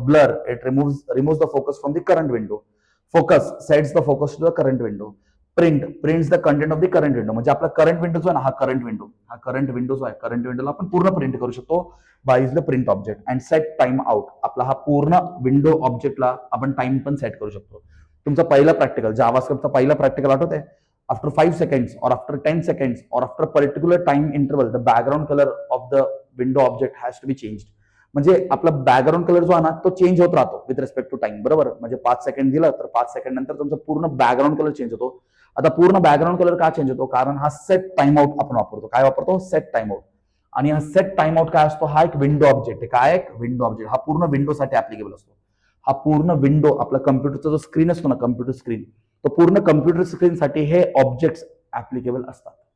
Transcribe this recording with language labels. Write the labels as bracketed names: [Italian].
[English] Blur, it removes the focus from the current window. Focus sets the focus to the current window. Prints the content of the current window. [Marathi] म्हणजे आपला current window जो आहे ना, हा current window जो आहे, current विंडोला आपण पूर्ण प्रिंट करू शकतो [English] By use the print object. [Marathi] And set time out, आपला हा पूर्ण विंडो ऑब्जेक्टला आपण टाइम पण सेट करू शकतो. तुमचा पहिला प्रॅक्टिकल, जावास्क्रिप्टचा पहिला प्रॅक्टिकल आठवत आहे, [English] After 5 seconds or after 10 seconds or after particular time interval the background color of the window object has to be changed. [Marathi] म्हणजे आपला बॅकग्राऊंड कलर जो आहे ना तो चेंज होत राहतो [English] with respect to time, [Marathi] बरोबर. म्हणजे 5 सेकंड दिलं तर 5 सेकंड नंतर तुमचा पूर्ण बॅकग्राऊंड कलर चेंज होतो. आता पूर्ण बॅकग्राऊंड कलर का चेंज होतो, कारण हा सेट टाइम आउट आपण वापरतो. काय वापरतो, सेट टाइम आउट. आणि हा सेट टाइम आउट काय असतो, हा एक विंडो ऑब्जेक्ट आहे. काय एक विंडो ऑब्जेक्ट, हा पूर्ण विंडोसाठी ऍप्लिकेबल असतो. हा पूर्ण विंडो, आपला कम्प्युटरचा जो स्क्रीन असतो ना, कम्प्युटर स्क्रीन, तो पूर्ण कम्प्युटर स्क्रीनसाठी हे ऑब्जेक्ट्स ऍप्लिकेबल असतात.